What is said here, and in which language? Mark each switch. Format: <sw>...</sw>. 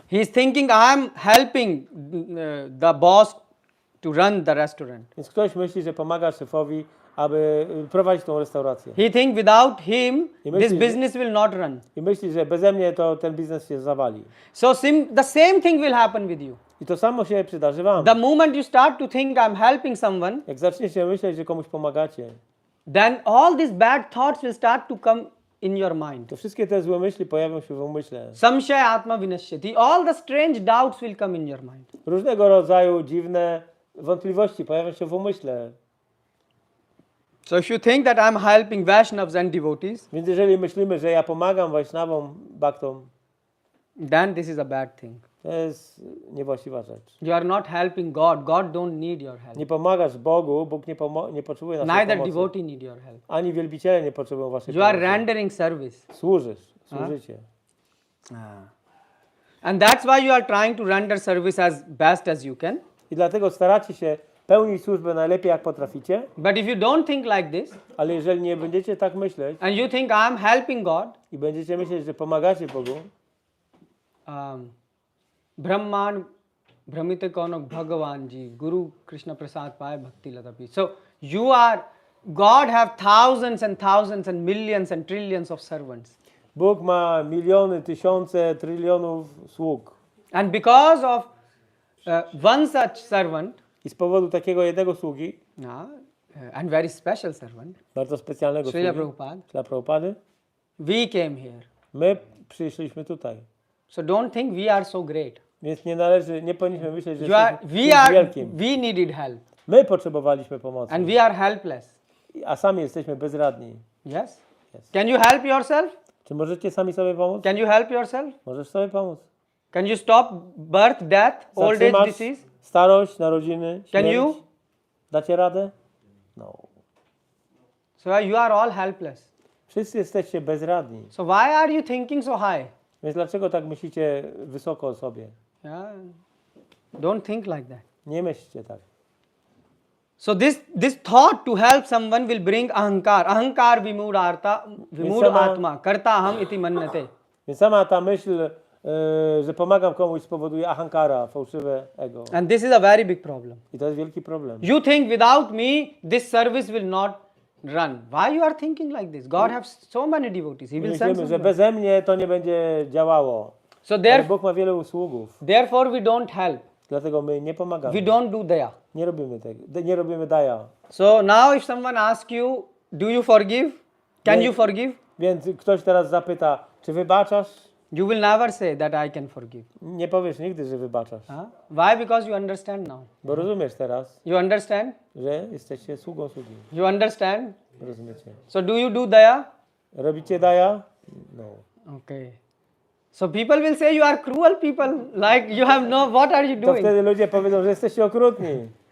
<en>He is thinking, I'm helping the boss to run the restaurant.</en> <pl>Więc ktoś myśli, że pomaga szefowi, aby prowadzić tą restaurację.</pl> <en>He think without him,</en> <pl>myśli,</pl> <en>this business will not run.</en> <pl>I myśli, że beze mnie to ten biznes się zawali.</pl> <en>So the same thing will happen with you.</en> <pl>I to samo się przydarzy wam.</pl> <en>The moment you start to think I'm helping someone,</en> <pl>Jak zaczniecie myśleć, że komuś pomagacie,</pl> <en>then all these bad thoughts will start to come in your mind.</en> <pl>to wszystkie te złe myśli pojawią się w umyśle.</pl> <sa>Samshaya atma vinashyati.</sa> <en>All the strange doubts will come in your mind.</en> <pl>Różnego rodzaju dziwne wątpliwości pojawią się w umyśle.</pl> <en>So if you think that I'm helping Vaishnavas and devotees,</en> <pl>Więc jeżeli myślimy, że ja pomagam Vaishnawom, Bhaktom,</pl> <en>then this is a bad thing.</en> <pl>to jest niewłaściwa rzecz.</pl> <en>You are not helping God. God don't need your help.</en> <pl>Nie pomagasz Bogu, Bóg nie potrzebuje naszej</pl> <en>Neither</en> <pl>pomocy.</pl> <en>devotee need your help.</en> <pl>Ani wielbiciele nie potrzebują waszej</pl> <en>You are</en> <pl>pomocy.</pl> <en>rendering service.</en> <pl>Służycie.</pl> <en>And that's why you are trying to render service as best as you can.</en> <pl>I dlatego staracie się pełnić służbę najlepiej jak potraficie,</pl> <en>But if you don't think like this,</en> <pl>ale jeżeli nie będziecie tak myśleć</pl> <en>and you think I'm helping God,</en> <pl>i będziecie myśleć, że pomagacie Bogu, Brahman Brahmite Kanak Bhagavan Ji, Guru Krishna Prasad Pai Bhakti Latapi.</pl> <en>So God have thousands and thousands and millions and trillions of servants.</en> <pl>Bóg ma miliony, tysiące, trylionów sług.</pl> <en>And because of one such servant,</en> <pl>I z powodu takiego jednego sługi,</pl> <en>and very special servant,</en> <pl>bardzo specjalnego</pl> <en>Srila</en> <pl>sługi,</pl> <en>Prabhupada,</en> <pl>dla Prabhupady,</pl> <en>we came here.</en> <pl>my przyszliśmy tutaj.</pl> <en>So don't think we are so great.</en> <pl>Więc nie powinniśmy myśleć, że jesteśmy wielkim.</pl> <en>We needed help.</en> <pl>My potrzebowaliśmy pomocy,</pl> <en>And we are helpless.</en> <pl>a sami jesteśmy bezradni.</pl> <en>Yes? Yes. Can you help yourself?</en> <pl>Czy możecie sami sobie pomóc?</pl> <en>Can you help yourself?</en> <pl>Możesz sobie pomóc.</pl> <en>Can you stop birth, death, old age,</en> <pl>Zatrzymasz</pl> <en>disease?</en> <pl>starość, narodziny,</pl> <en>Can</en> <pl>śmierć?</pl> <en>you?</en> <pl>Dacie radę? No.</pl> <en>So you are all helpless.</en> <pl>Wszyscy jesteście bezradni.</pl> <en>So why are you thinking so high?</en> <pl>Więc dlaczego tak myślicie wysoko o sobie?</pl> <en>Yeah. Don't think like that.</en> <pl>Nie myślcie tak.</pl> <en>So this thought to help someone will bring</en> <sa>ahankar vimud atma karta aham iti mannate.</sa> <pl>Więc sama ta myśl, że pomagam komuś, spowoduje ahankara, fałszywe ego.</pl> <en>And this is a very big problem.</en> <pl>I to jest wielki problem.</pl> <en>You think without me this service will not run. Why you are thinking like this? God has so many devotees. He will send</en> <pl>Myślimy, że</pl> <en>someone.</en> <pl>beze mnie to nie będzie działało.</pl> <en>So</en> <pl>Ale Bóg ma wiele usługów.</pl> <en>therefore we don't help.</en> <pl>Dlatego my nie pomagamy.</pl> <en>We don't do daya.</en> <pl>Nie robimy tego. Nie robimy daja.</pl> <en>So now if someone asks you, do you forgive? Can you forgive?</en> <pl>Więc ktoś teraz zapyta, czy wybaczasz?</pl> <en>You will never say that I can forgive.</en> <pl>Nie powiesz nigdy, że wybaczasz.</pl> <en>Huh? Why? Because you understand now.</en> <pl>Bo rozumiesz teraz,</pl> <en>You understand?</en> <pl>że jesteście sługą sługi.</pl> <en>You understand?</en> <pl>Rozumiecie?</pl> <en>So do you do daya?</en> <pl>Robicie daja? No.</pl> <en>Okay. So people will say you are cruel people. Like you have no, what are you</en> <pl>To</pl> <en>doing?</en> <pl>wtedy ludzie powiedzą, że jesteście okrutni.</pl>